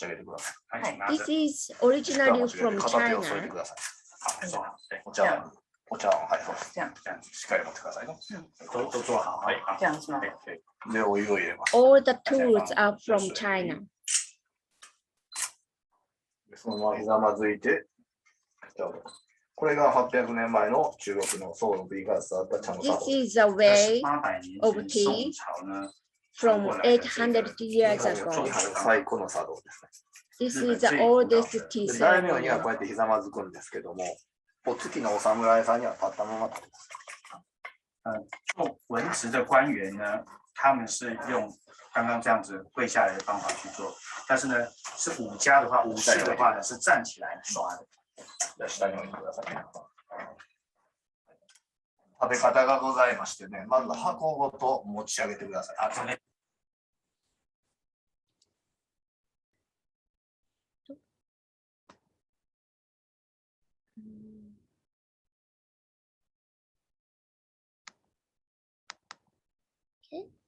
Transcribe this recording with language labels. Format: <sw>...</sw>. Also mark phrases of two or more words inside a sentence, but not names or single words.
<en>This is originally from China.</en> <ja>茶碗、はい、そうです。</ja> <zh>这样</zh> <ja>しっかり持ってくださいね。</ja> <zh>都做好，はい、这样是吗？</zh> <ja>で、お湯を入れます。</ja> <en>All the tools are from China.</en> <ja>そのままひざまずいて、これが800年前の中国の宋の美が伝わった茶の茶</ja> <en>This</en> <ja>道。</ja> <en>is the way of tea from 800 years</en> <ja>日</ja> <en>ago.</en> <ja>本最古の茶道ですね。</ja> <en>This is the oldest tea</en> <ja>で大名には</ja> <en>ceremony.</en> <ja>こうやってひざまずくんですけども、お月のお侍さんには立ったまま立てます。</ja> <zh>做文职的官员呢，他们是用刚刚这样子跪下来的方法去做，但是呢，是武家的话，武士的话呢是站起来刷的。</zh> <ja>じゃあ下に置いてください。食べ方がございましてね、まず箱ごと持ち上げてください。あ、それ。</ja> <en>Okay.</en>